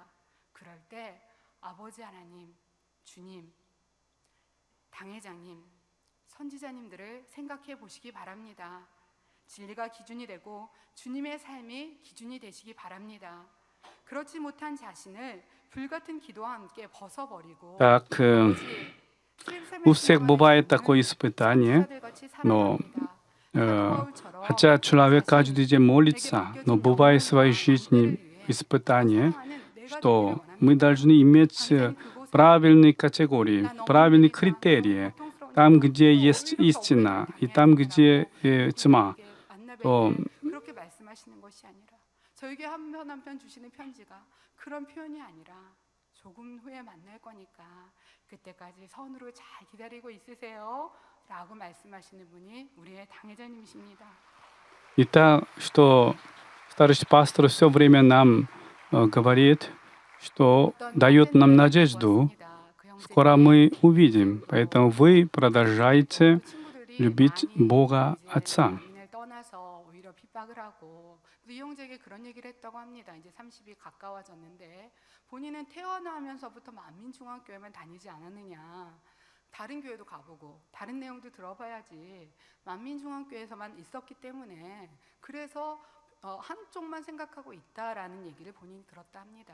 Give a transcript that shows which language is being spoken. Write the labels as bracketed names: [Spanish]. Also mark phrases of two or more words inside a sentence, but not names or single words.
[Korean] 그럴 때 아버지 하나님, 주님, 당회장님, 선지자님들을 생각해 보시기 바랍니다. 진리가 기준이 되고 주님의 삶이 기준이 되시기 바랍니다. 그렇지 못한 자신을 불같은 기도와 함께 벗어버리고 [Russian] у всех бывает такое испытание, но хотя человек каждый день молится, но бывает в своей жизни испытание, что мы должны иметь правильные категории, правильные критерии. Там, где есть истина, и там, где тьма, то [Korean] 그렇게 말씀하시는 것이 아니라 저에게 한 편 한 편 주시는 편지가 그런 표현이 아니라 조금 후에 만날 거니까 그때까지 선으로 잘 기다리고 있으세요 라고 말씀하시는 분이 우리의 당회자님이십니다. [Russian] Итак, что старший пастор все время нам говорит, что дает нам надежду, скоро мы увидим. Поэтому вы продолжайте любить Бога Отца. [Korean] 이 형제에게 그런 얘기를 했다고 합니다. 이제 30이 가까워졌는데 본인은 태어나면서부터 만민중앙교회만 다니지 않았느냐. 다른 교회도 가보고 다른 내용도 들어봐야지. 만민중앙교회에서만 있었기 때문에 그래서 한쪽만 생각하고 있다라는 얘기를 본인이 들었다 합니다.